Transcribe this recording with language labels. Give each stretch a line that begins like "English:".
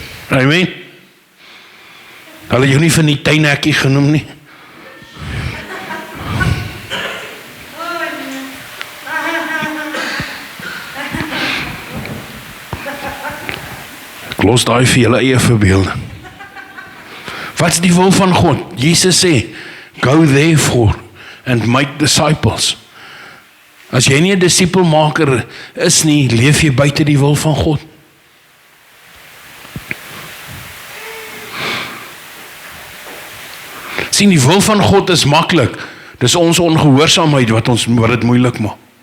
Afrikaans: Amen. Hulle jou nie van die tuinhekkie genoem nie. Ek los daai vir julle eie verbeelding. Wat is die wil van God? Jesus sê,
English: go therefore and make disciples.
Afrikaans: As jy nie 'n disipelmaker is nie, leef jy buite die wil van God. Sien, die wil van God is maklik. Dis ons ongehoorsaamheid wat dit moeilik maak.